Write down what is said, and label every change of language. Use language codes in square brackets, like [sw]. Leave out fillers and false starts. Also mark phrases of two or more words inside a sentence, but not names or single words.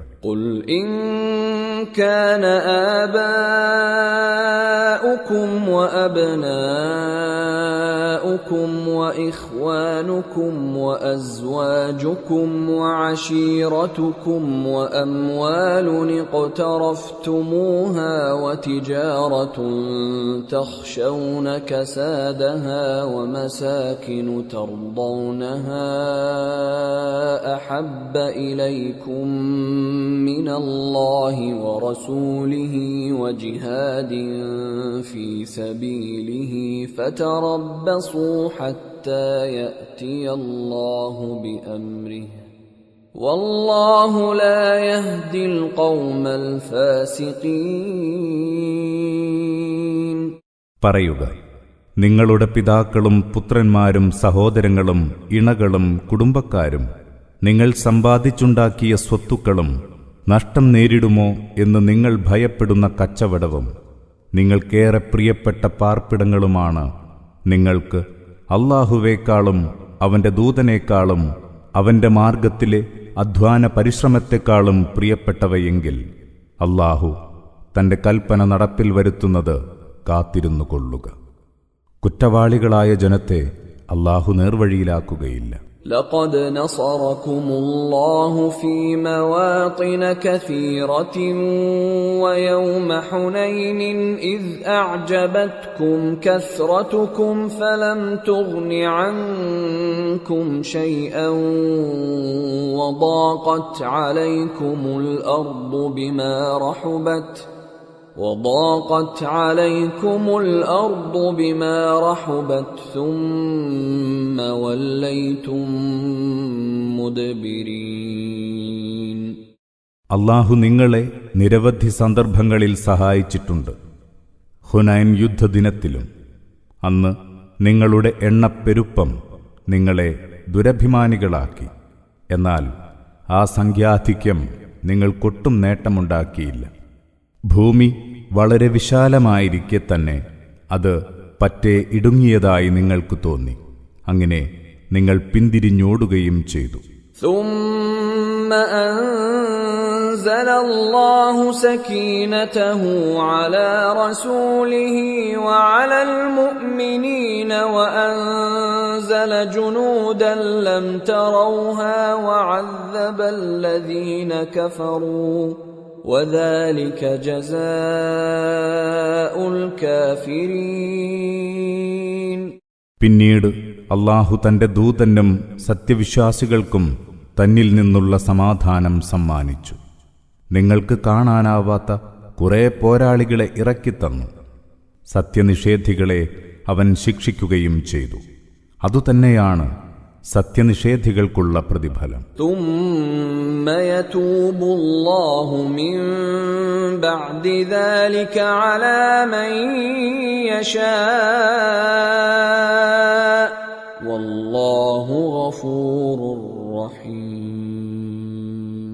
[ar] قل إن كان آباؤكم وأبناؤكم وإخوانكم وأزواجكم وعشيرتكم وأموال اقترفتموها وتجارة تخشون كسادها ومساكن ترضونها أحب إليكم من الله ورسوله وجهاد في سبيله فتربصوا حتى يأتي الله بأمره والله لا يهدي القوم الفاسقين. [ml] പറയുക, നിങ്ങളുടെ പിതാക്കളും പുത്രന്മാരും സഹോദരങ്ങളും ഇണകളും കുടുംബക്കാരും നിങ്ങൾ സമ്പാദിച്ചുണ്ടാക്കിയ സ്വത്തുക്കളും നഷ്ടം നേരിടുമോ എന്ന് നിങ്ങൾ ഭയപ്പെടുന്ന കച്ചവടവും നിങ്ങൾക്കേറെ പ്രിയപ്പെട്ട പാർപ്പിടങ്ങളുമാണ് നിങ്ങൾക്ക് അല്ലാഹുവേക്കാളും അവന്റെ ദൂതനേക്കാളും അവന്റെ മാർഗത്തിലെ അധ്വാന പരിശ്രമത്തെക്കാളും പ്രിയപ്പെട്ടവയെങ്കിൽ അല്ലാഹു തന്റെ കൽപ്പന നടപ്പിൽ വരുത്തുന്നത് കാത്തിരുന്നു കൊള്ളുക. കുറ്റവാളികളായ ജനത്തെ അല്ലാഹു നേർവഴിയിലാക്കുകയില്ല. [ar] لقد نصركم الله في مواطن كثيرة ويوم حنين إذ أعجبتكم كثرتكم فلم تغن عنكم شيئا وضاقت عليكم الأرض بما رحبت ثم وليتم مدبرين. [ml] അല്ലാഹു നിങ്ങളെ നിരവധി സന്ദർഭങ്ങളിൽ സഹായിച്ചിട്ടുണ്ട്. ഹുനൈൻ യുദ്ധദിനത്തിലും അന്ന് നിങ്ങളുടെ എണ്ണപ്പെരുപ്പം നിങ്ങളെ ദുരഭിമാനികളാക്കി. എന്നാൽ ആ സംഖ്യാധിക്യം നിങ്ങൾക്കൊട്ടും നേട്ടമുണ്ടാക്കിയില്ല. ഭൂമി വളരെ വിശാലമായിരിക്കെ തന്നെ അത് പറ്റെ ഇടുങ്ങിയതായി നിങ്ങൾക്ക് തോന്നി. അങ്ങനെ നിങ്ങൾ പിന്തിരിഞ്ഞോടുകയും ചെയ്തു. [ar] ثم أنزل الله سكينته على رسوله وعلى المؤمنين وأنزل جنودا لم تروها وعذب الذين كفروا وذلك جزاء الكافرين. [ml] പിന്നീട് അല്ലാഹു തന്റെ ദൂതനും സത്യവിശ്വാസികൾക്കും തന്നിൽ നിന്നുള്ള സമാധാനം സമ്മാനിച്ചു. നിങ്ങൾക്ക് കാണാനാവാത്ത കുറെ പോരാളികളെ ഇറക്കിത്തന്നു. സത്യനിഷേധികളെ അവൻ ശിക്ഷിക്കുകയും ചെയ്തു. അതുതന്നെയാണ് സത്യനിഷേധികൾക്കുള്ള പ്രതിഫലം. [ar] ثم يتوب الله من بعد ذلك على من يشاء والله غفور رحيم.